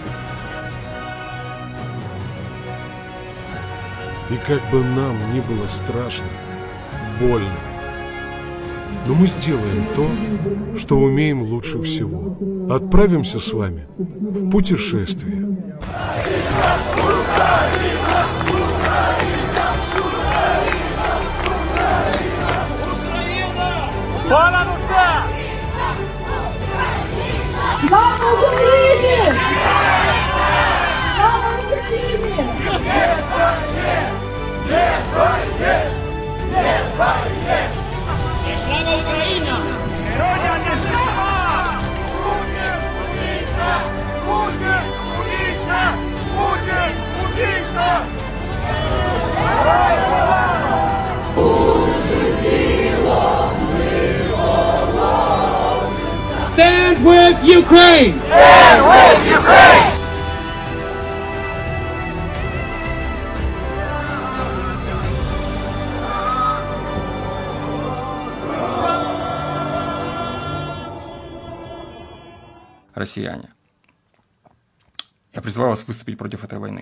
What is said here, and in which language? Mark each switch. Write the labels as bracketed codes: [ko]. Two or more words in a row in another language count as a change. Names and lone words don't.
[ru] И как бы нам ни было страшно, больно, но мы сделаем то, что умеем лучше всего. Отправимся с вами в путешествие. [uk] Понад усе! Слава Україні! Слава Україні! Слава Україна! Героям не слава! Путін! [en] Stand with Ukraine! Stand with Ukraine! [ru] Россияне, я призываю вас выступить против этой войны.